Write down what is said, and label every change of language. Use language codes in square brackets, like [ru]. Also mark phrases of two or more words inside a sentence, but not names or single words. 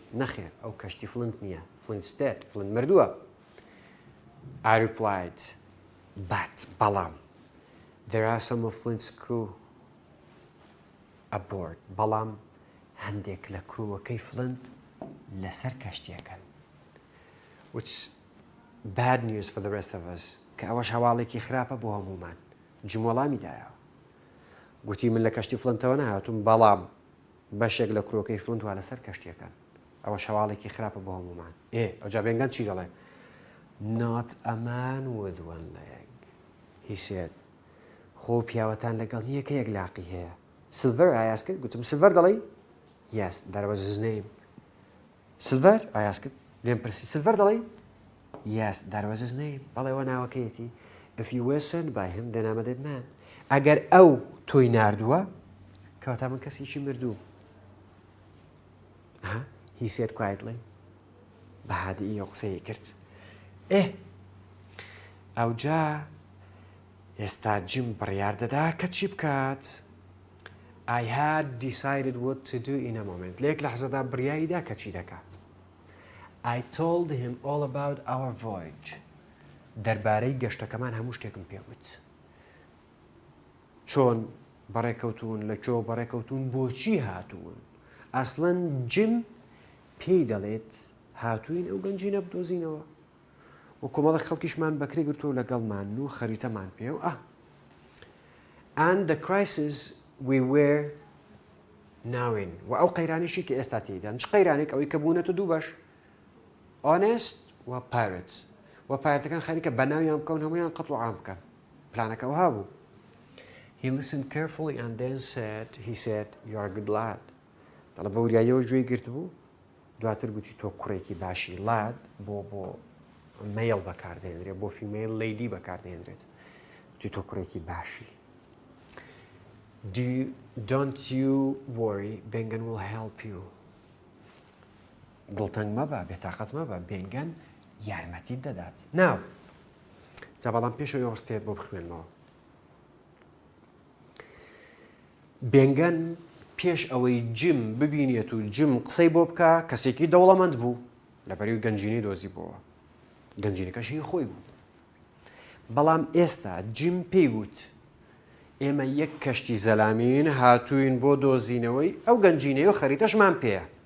[ckb] نەخێر ئەو کەشتی فلنت نییە. [en] Flint's dead. [ckb] فلنت مردووە. [en] I replied, but بەڵام there are some of Flint's crew aboard. [ckb] بەڵام هەندێک لە کرووەکەی فلنت لەسەر کەشتیەکەن. [en] Which bad news for the rest of us. [ckb] کە ئەوەش هەواڵێکی خراپە بۆ هەمومان. جموەڵامی دایەوە. گوتی من لە کەشتی فلنتەوە نەهاتووم بەڵام بەشێک لە کڕۆکەی فلنت وا لەسەر کەشتیەکەن. ئەوە شەواڵێکی خراپە بۆ هەمومان. ئەوجا بێنگەن چی دەڵێ؟ [en] Not a man with one leg, he said. [ckb] خۆ پیاوەتان لەگەڵ نییە کە یەک لاقی هەیە. [en] Silver, I asked. [ckb] گوتم Silver دەڵێ؟ [en] Yes, that was his name. Silver, I asked. [ckb] لێم پرسی Silver دەڵێ؟ [en] Yes, that was his name. [ckb] بەڵێ ئەوە ناوەکەیەتی. [en] If you were sent by him, then I'm a dead man. [ckb] ئەگەر ئەو تۆی ناردووە کەواتە من کەسێکی مردوو. [en] He said quietly. [ckb] بەهادی ئەو قسەی کرد. ئەوجا ئێستا جم بڕیار دەدا کە چی بکات. [en] I had decided what to do in a moment. [ckb] لێک لە حەزەدا بڕیاریدا کە چی دەکات. [en] I told him all about our voyage. [ckb] دەربارەی گەشتەکەمان هەموو شتێکم پێوت. چۆن بەڕێکەوتون لە کێوە بەڕێکەوتون بۆچی هاتوون. ئەسڵەن جم پێی دەڵێت هاتوین ئەو گەنجینە بدۆزینەوە. و کۆمەڵی خەڵکیشمان بەکرێ گرتووە لەگەڵمان و خەریتەمان پێ و [en] And the crisis we were now in. [ckb] و ئەو قەیرانێکی کە ئێستا تێدان. چ قەیرانێک ئەوەی کە بوونەتە دوو بەش. [en] Honest و pirates. [ckb] و پایرەتەکان خەریکە بەناویان بکەون هەمویان قەت و عام بکەن. پلانەکە ئەوها بوو. [en] He listened carefully and then he said, you are a good lad. [ckb] دەڵێ بە وریاییەوە گوێی گرت بوو. دواتر گوتی تۆ کوڕێکی باشی لاد بۆ مەیڵ بەکاردێنرێت بۆ [en] female lady [ckb] بەکاردێنرێت توی تۆ کوڕێکی باشی [en] don't you worry Ben Gunn will help you [ckb] دڵتەنگ مەبە بێتاقەت مەبە Ben Gunn یارمەتیت دەدات ناو جا بەڵام پێشەوەی ڕستێت بۆ بخوێنمەوە Ben Gunn پێش ئەوەی جم ببینێت و جم قسەی بۆ بکە کەسێکی دەوڵەمەند بوو لەبەری گەنجینەی دۆزی بۆەوە گەنجینەکەش هی خۆی بوو بەڵام ئێستا جم پێی وت ئێمە یەک کەشتی زەلامین هاتووین بۆ دۆزینەوەی ئەو گەنجینەیە و خەریتەشمان پێیە